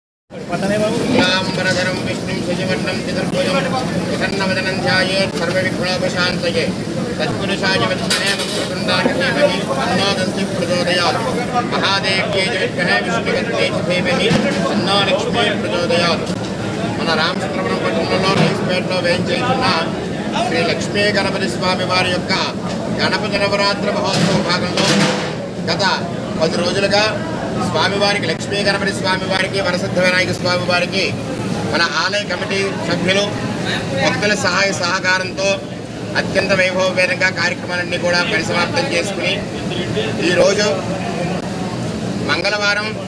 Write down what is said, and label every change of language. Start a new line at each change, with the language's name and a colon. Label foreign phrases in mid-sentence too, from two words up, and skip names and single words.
Sanskrit: शुक्लाम्बरधरं विष्णुं शशिवर्णं चतुर्भुजं प्रसन्नवदनं ध्यायेत् सर्वविघ्नोपशान्तये तत्पुरुषाय विद्महे वक्रतुण्डाय धीमहि तन्नो दन्तिः प्रचोदयात् महादेव्यै च विद्महे विष्णुपत्न्यै च धीमहि तन्नो लक्ष्मी प्रचोदयात्
Telugu: మన రామచంద్రపురం పట్టణంలో రైస్పేటలో వేయించేస్తున్న శ్రీ లక్ష్మీ గణపతి స్వామి వారి యొక్క గణపతి నవరాత్రి మహోత్సవ భాగంలో గత 10 రోజులుగా స్వామివారికి లక్ష్మీ గణపతి స్వామి వారికి వరసిద్ధ వినాయక స్వామి వారికి మన ఆలయ కమిటీ సభ్యులు భక్తుల సహాయ సహకారంతో అత్యంత వైభవపేతంగా కార్యక్రమాలన్నీ కూడా పరిసమాప్తం చేసుకుని ఈరోజు మంగళవారం